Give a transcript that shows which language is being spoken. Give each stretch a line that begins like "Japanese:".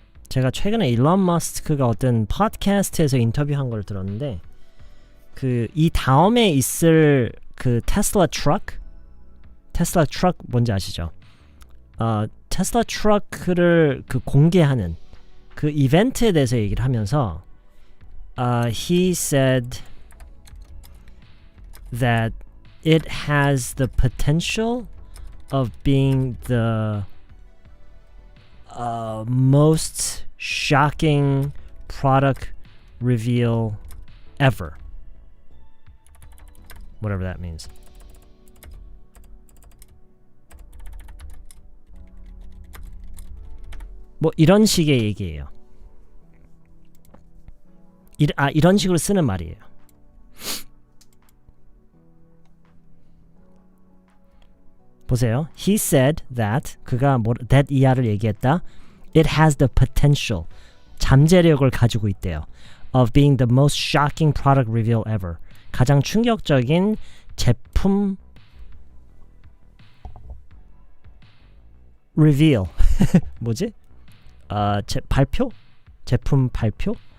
Korean: 제가 최근에 일론 머스크가 어떤 팟캐스트에서 인터뷰한 걸 들었는데 이 다음에 있을 테슬라 트럭 뭔지 아시죠? 테슬라 트럭을 공개하는 그 이벤트에 대해서 얘기를 하면서
English: he said that it has the potential of being the most shocking product reveal ever. Whatever that means.
Korean: 뭐 이런 식의 얘기예요. 이런 식으로 쓰는 말이에요. 보세요.
English: He said that
Korean: 그가 that 이하를 얘기했다.
English: It has the potential
Korean: 잠재력을 가지고 있대요.
English: Of being the most shocking product reveal ever.
Korean: 가장 충격적인 제품 reveal 뭐지? 발표? 제품 발표?